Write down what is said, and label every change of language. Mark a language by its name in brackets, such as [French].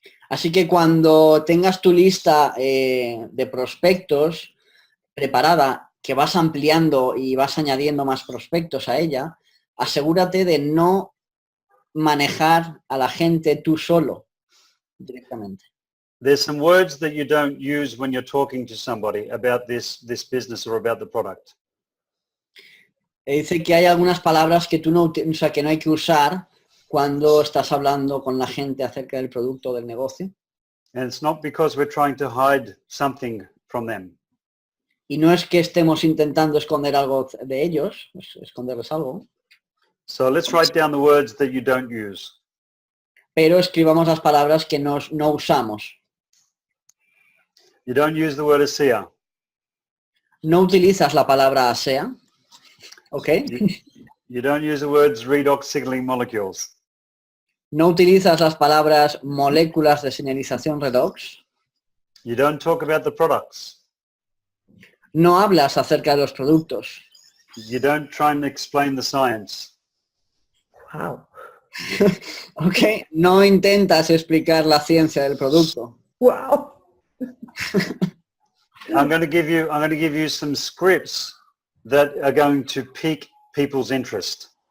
[Spanish] Así que cuando tengas tu lista de prospectos preparada, que vas ampliando y vas añadiendo más prospectos a ella, asegúrate de no manejar a la gente tú solo directamente. [English] There's some words that you don't use when you're talking to somebody about this business or about the product. [Spanish] Dice que hay algunas palabras que que no hay que usar cuando estás hablando con la gente acerca del producto o del negocio. [English] And it's not because we're trying to hide something from them. [Spanish] Y no es que estemos intentando esconder algo de ellos, esconderles algo. [English] So let's write down the words that you don't use. [Spanish] Pero escribamos las palabras que no usamos. [English] You don't use the word ASEA. [Spanish] No utilizas la palabra ASEA. ¿Ok? [English] You don't use the words redox signaling molecules. [Spanish] No utilizas las palabras moléculas de señalización Redox. [English] You don't talk about the products. [Spanish] No hablas acerca de los productos. [English] You don't try and explain the science. Wow. ¿Ok? [Spanish] No intentas explicar la ciencia del producto. Wow. [English] I'm going to give you some scripts that are going to pique people's interest.